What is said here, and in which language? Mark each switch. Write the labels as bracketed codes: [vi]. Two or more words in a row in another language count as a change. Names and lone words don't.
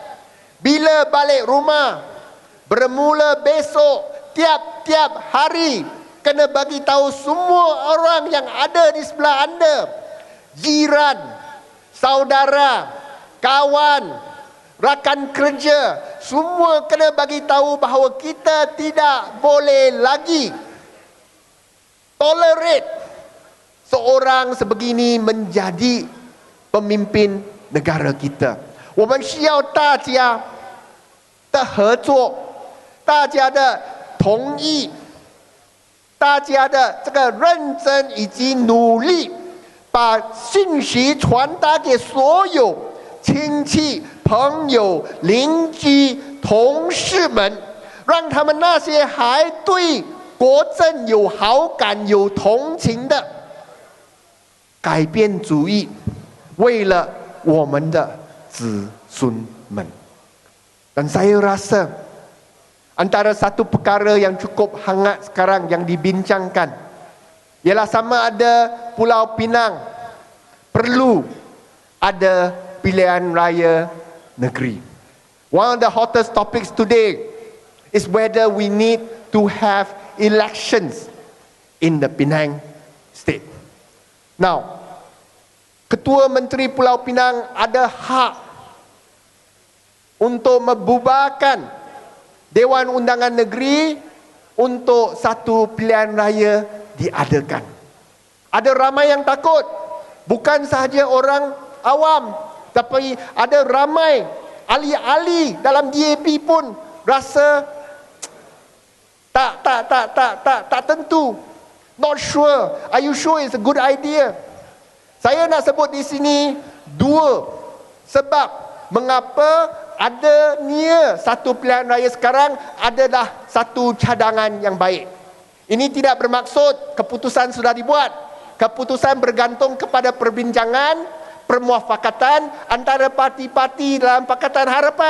[ms] bila balik rumah, bermula besok, tiap-tiap hari, kena bagi tahu semua orang yang ada di sebelah anda, jiran, saudara, kawan, rakan kerja, semua kena bagi tahu bahawa kita tidak boleh lagi tolerate seorang sebegini menjadi pemimpin negara kita. [zh] 我们需要大家的合作，大家的同意，大家的这个认真以及努力，把信息传达给所有亲戚、朋友、邻居、同事们，让他们那些还对国政有好感、有同情的，改变主意，为了我们的子孙们。 [ms] Dan saya rasa antara satu perkara yang cukup hangat sekarang yang dibincangkan ialah sama ada Pulau Pinang perlu ada pilihan raya negeri. [en] One of the hottest topics today is whether we need to have elections in the Penang state. Now, [ms] Ketua Menteri Pulau Pinang ada hak untuk membubarkan Dewan Undangan Negeri untuk satu pilihan raya diadakan. Ada ramai yang takut, bukan sahaja orang awam, Tapi ada ramai ahli-ahli dalam DAP pun rasa tak tentu. [en] Not sure. Are you sure it's a good idea? [ms] Saya nak sebut di sini dua sebab mengapa adanya satu pilihan raya sekarang adalah satu cadangan yang baik. Ini tidak bermaksud keputusan sudah dibuat. Keputusan bergantung kepada perbincangan, permuafakatan antara parti-parti dalam Pakatan Harapan.